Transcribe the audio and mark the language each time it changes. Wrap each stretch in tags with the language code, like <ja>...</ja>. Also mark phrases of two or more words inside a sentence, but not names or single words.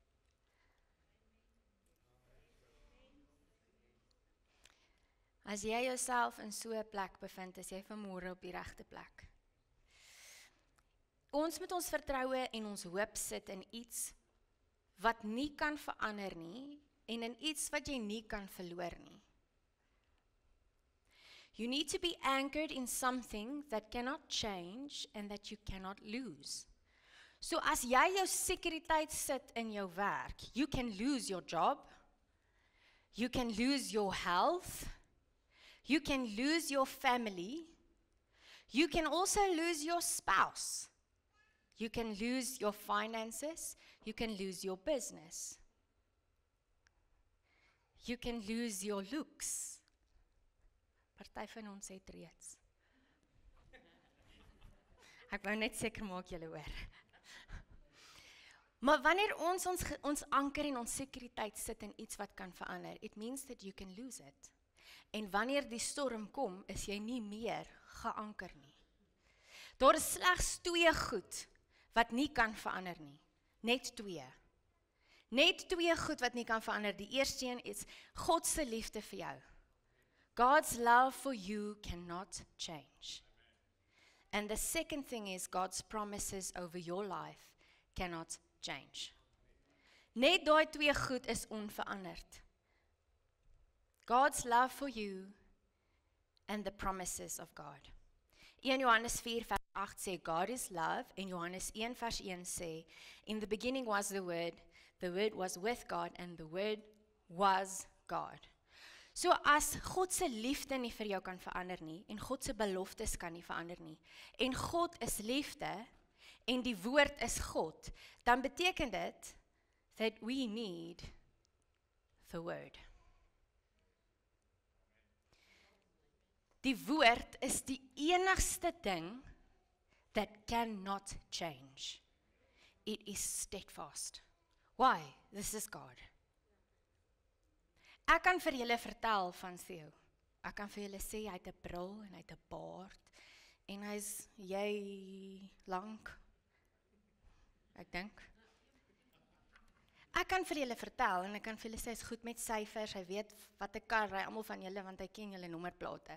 <af>As jy jouself in so 'n plek bevind, is jy vanmôre op die regte plek. Ons moet ons vertroue en ons hoop sit in iets wat nie kan verander nie en in iets wat jy nie kan verloor nie.</af> <en>You need to be anchored in something that cannot change and that you cannot lose.</en> <af>So as jy jou sekuriteit sit in jou werk,</af> <en>you can lose your job, you can lose your health, you can lose your family, you can also lose your spouse, you can lose your finances, you can lose your business, you can lose your looks.</en> <af>Party van ons het reeds. Ek wou net seker maak julle hoor. Maar wanneer ons anker en ons sekuriteit sit in iets wat kan verander,</af> <en>it means that you can lose it.</en> <af>En wanneer die storm kom, is jy nie meer geanker nie. Daar is slegs 2 goed wat nie kan verander nie. Net 2. Net 2 goed wat nie kan verander. Die eerste een is God se liefde vir jou.</af> <en>God's love for you cannot change. And the second thing is God's promises over your life cannot change.</en> <af>Net daai 2 goed is onveranderd.</af> <en>God's love for you and the promises of God.</en> <af>1 Johannes 4 vers 8 sê</af> <en>God is love</en> <af>en Johannes 1 vers 1 sê</af> <en>in the beginning was the word was with God and the word was God.</en> <af>So as God se liefde nie vir jou kan verander nie en God se beloftes kan nie verander nie en God is liefde en die woord is God, dan beteken dit</af> <en>that we need the word.</en> <af>Die woord is die enigste ding</af> <en>that cannot change. It is steadfast. Why? This is God.</en> <af>Ek kan vir julle vertel van Theo. Ek kan vir julle sê, hy het 'n bril en hy het 'n baard, en hy's jy lank, ek dink. Ek kan vir julle vertel, en ek kan vir julle sê, hy's goed met syfers, hy weet wat 'n kar ry, almal van julle, want hy ken julle nommerplate.</af>